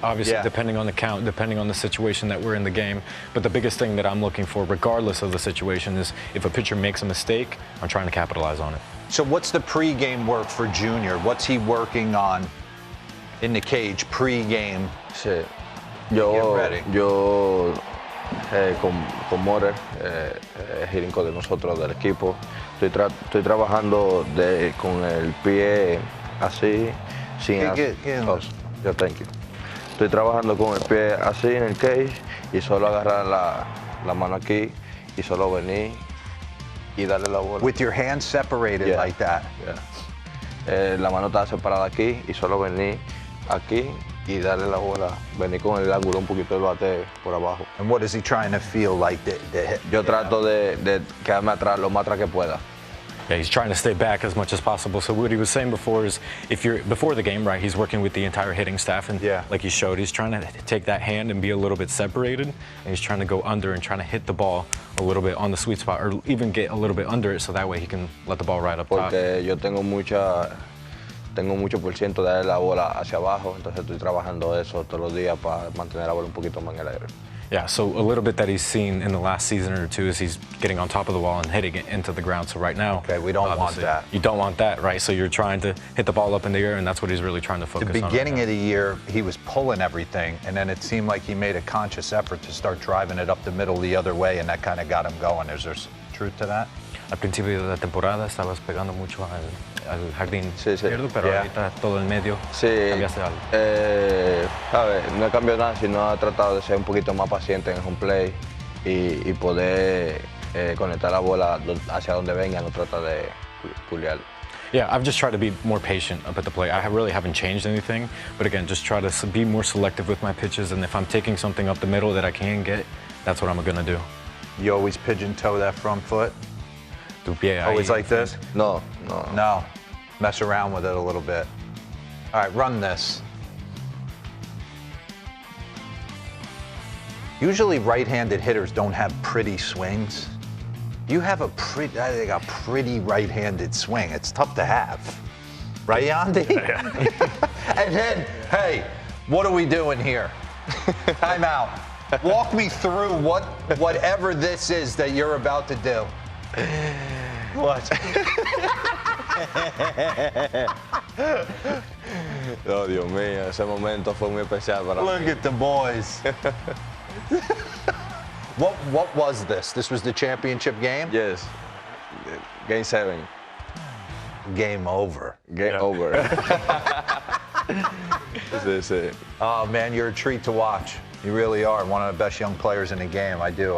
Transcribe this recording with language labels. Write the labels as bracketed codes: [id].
[en] Obviously, depending on the count, depending on the situation that we're in the game. But the biggest thing that I'm looking for, regardless of the situation, is if a pitcher makes a mistake, I'm trying to capitalize on it. So what's the pregame work for Junior? What's he working on in the cage pregame? [es] Sí. Yo con Morer, hitting coach de nosotros, del equipo, estoy trabajando con el pie así, sin [en] thank you. [es] Estoy trabajando con el pie así en el cage y solo agarrar la mano aquí y solo venir y darle la bola. [en] With your hands separated like that? Yeah. [es] La mano está separada aquí y solo venir aquí y darle la bola, venir con el ángulo un poquito del bate por abajo. [en] And what is he trying to feel like? [es] Yo trato de quedarme atrás lo más atrás que pueda. [en] Yeah, he's trying to stay back as much as possible. So what he was saying before is, if you're before the game, right, he's working with the entire hitting staff, and like he showed, he's trying to take that hand and be a little bit separated, and he's trying to go under and trying to hit the ball a little bit on the sweet spot, or even get a little bit under it, so that way he can let the ball right up top. [es] Porque yo tengo mucho por ciento de darle la bola hacia abajo, entonces estoy trabajando eso todos los días para mantener la bola un poquito más en el aire. [en] Yeah, so a little bit that he's seen in the last season or two is he's getting on top of the wall and hitting it into the ground. So right now, we don't want that. You don't want that, right? So you're trying to hit the ball up in the air, and that's what he's really trying to focus on. The beginning of the year, he was pulling everything, and then it seemed like he made a conscious effort to start driving it up the middle the other way, and that kind of got him going. Is there truth to that? [es] Al principio de la temporada estabas pegando mucho al jardín izquierdo, pero ahorita todo el medio cambiaste algo. ¿Sabes? No he cambiado nada, sino he tratado de ser un poquito más paciente en el home play y poder conectar la bola hacia donde venga, no trata de pulear. [en] Yeah, I've just tried to be more patient up at the plate. I really haven't changed anything, but again, just try to be more selective with my pitches, and if I'm taking something up the middle that I can get, that's what I'm going to do. You always pigeon toe that front foot? Always like this? No. Mess around with it a little bit. All right, run this. Usually right-handed hitters don't have pretty swings. You have a pretty right-handed swing. It's tough to have. Right, Yandy? Yeah. And then, hey, what are we doing here? Time out. Walk me through whatever this is that you're about to do. What? [es] Oh, Dios mío, ese momento fue muy especial para mí. [en] Look at the boys. What was this? This was the championship game? Yes. Game 7. Game over. Game over. [es] Sí. [en] Oh, man, you're a treat to watch. You really are one of the best young players in the game. I do.